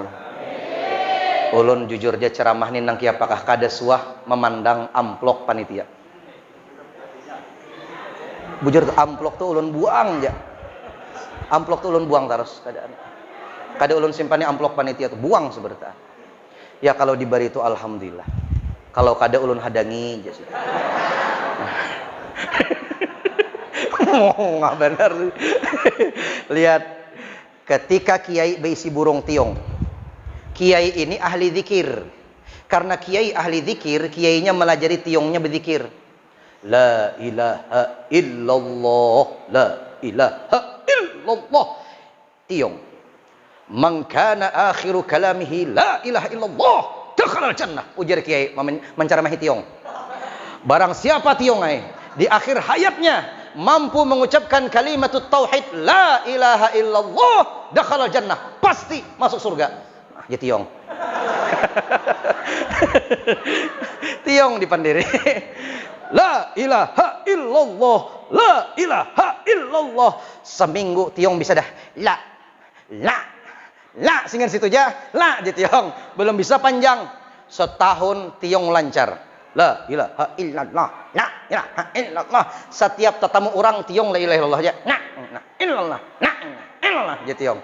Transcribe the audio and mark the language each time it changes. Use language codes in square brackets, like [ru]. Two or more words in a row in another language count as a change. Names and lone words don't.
[bjn] Ulun jujur aja ceramah nih nang apakah kada suah memandang amplok panitia. Bujur tuh amplok tuh ulun buang aja. Amplok tuh ulun buang terus keadaan. Kada ulun simpan amplok panitia tuh buang sebenarnya. [id] Ya kalau diberi itu alhamdulillah. [bjn] Kalau kada ulun hadangi aja sih. Nggak benar. [id] Lihat ketika kiai berisi burung tiong, kiai ini ahli zikir. Karena kiai ahli zikir, kiainya melajari tiongnya berzikir. [ar] لا إله إلا الله، لا إله إلا الله. Tiong. من كان آخر كلامه لا إله إلا الله، دخل الجنة. [bjn] Ujar kiai menceramahi tiong. [id] Barang siapa tiong di akhir hayatnya mampu mengucapkan [ar] كلمة التوحيد لا إله إلا الله، دخل الجنة, [id] pasti masuk surga. [bjn] Nah, ya tiong. Tiong dipandiri. [ar] لا إله إلا الله، لا إله إلا الله. [bjn] Seminggu tiong bisa dah la singan situ aja, la je tiong. [id] Belum bisa panjang. Setahun tiong lancar. [ar] لا إله إلا الله، لا إله إلا الله. [id] Setiap tetamu orang tiong [ar] لا إله إلا الله [id] aja. Nah, illallah, nah, illallah je tiong.